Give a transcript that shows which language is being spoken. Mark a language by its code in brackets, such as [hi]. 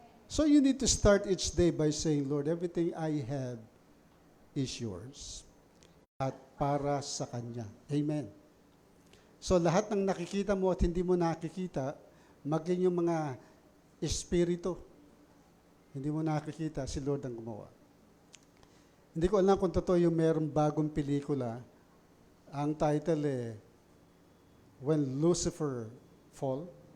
[en] So you need to start each day by saying, Lord, everything I have is yours. [tl] At para sa Kanya. Amen. So lahat ng nakikita mo at hindi mo nakikita, maging yung mga espiritu, hindi mo nakikita, si Lord ang gumawa. Hindi ko alam kung totoo yung mayroong bagong pelikula. Ang title When Lucifer Falls.